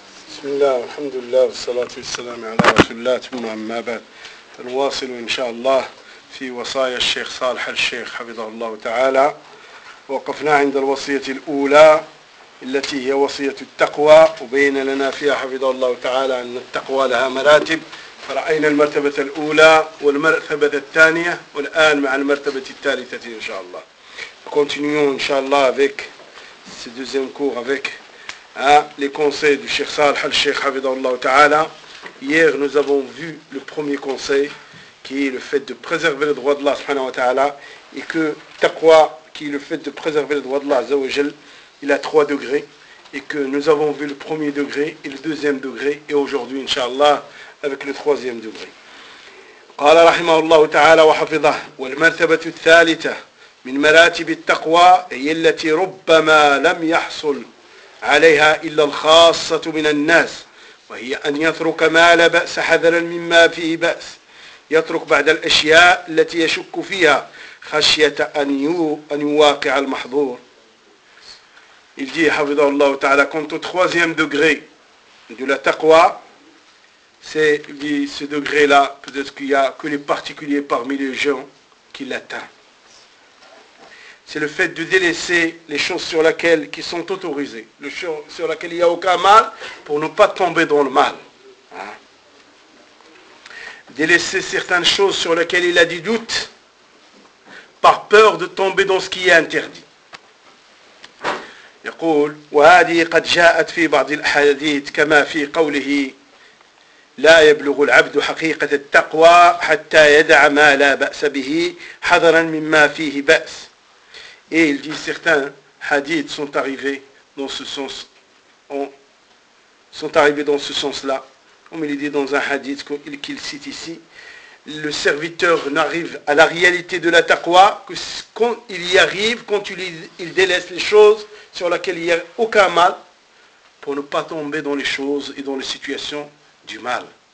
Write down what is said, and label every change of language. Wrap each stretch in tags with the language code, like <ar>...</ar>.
<ar>بسم الله والحمد لله والصلاة والسلام على رسول الله ثم أما بعد نواصل إن شاء الله في وصايا الشيخ صالح الشيخ حفظه الله تعالى. وقفنا عند الوصية الأولى التي هي وصية التقوى وبين لنا فيها حفظه الله تعالى أن التقوى لها مراتب، فرأينا المرتبة الأولى والمرتبة الثانية والآن مع المرتبة الثالثة إن شاء الله.</ar> <fr>continuons</fr> <ar>إن شاء الله</ar> <fr>avec ce deuxième cours avec les conseils du Cheikh Salih al-Sheikh Hafidhahullah Ta'ala. Hier, nous avons vu le premier conseil qui est le fait de préserver les droits d'Allah subhanahu wa ta'ala, et que taqwa, qui est le fait de préserver les droits d'Allah azawajal, il a trois degrés, et que nous avons vu le premier degré et le deuxième degré, et aujourd'hui, Inch'Allah, avec le troisième degré.</fr> <ar>قال رحمه الله تعالى وحفظه والمرتبة الثالثة من مراتب التقوى هي التي ربما لم يحصل عليها إلا الخاصة من الناس، وهي أن يترك ما لا بأس حذرا مما فيه بأس، يترك بعد الأشياء التي يشك فيها خشية أن يواقع المحظور.</ar> <fr>Il dit,</fr> <ar>حفظه الله تعالى,</ar> <fr>quant au troisième degré de la taqwa, c'est ce degré-là, peut-être qu'il n'y a que les particuliers parmi les gens qui l'atteignent. C'est le fait de délaisser les choses sur lesquelles qui sont autorisées, les choses sur lesquelles il n'y a aucun mal, pour ne pas tomber dans le mal. Délaisser certaines choses sur lesquelles il a du doute, par peur de tomber dans ce qui est interdit.</fr> <ar>يقول وهذه قد جاءت في بعض الأحاديث كما في قوله لا يبلغ العبد حقيقة التقوى حتى يدع ما لا بأس به حذرا مما فيه بأس.</ar> <fr>Et il dit, certains hadiths sont arrivés dans ce sens, sont arrivés dans ce sens-là. Comme il dit dans un hadith qu'il cite ici, le serviteur n'arrive à la réalité de la taqwa que quand il y arrive, quand il délaisse les choses sur lesquelles il n'y a aucun mal, pour ne pas tomber dans les choses et dans les situations du mal.</fr>